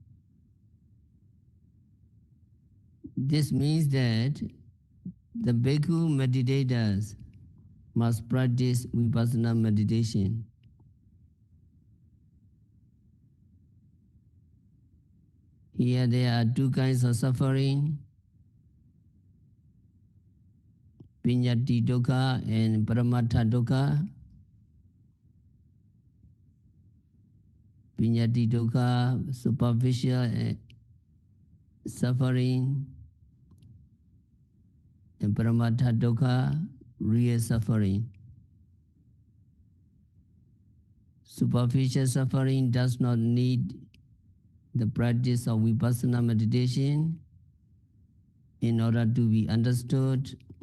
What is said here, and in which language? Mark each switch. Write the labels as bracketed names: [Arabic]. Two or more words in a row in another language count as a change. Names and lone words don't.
[English] This means that the bhikkhu meditators must practice vipassana meditation. Here there are two kinds of suffering, [Pali] Piñati dukkha and Paramatha dukkha. Piñati dukkha, [English] superficial suffering, and [Pali] Paramatha dukkha, [English] real suffering. Superficial suffering does not need the practice of vipassana meditation in order to be understood.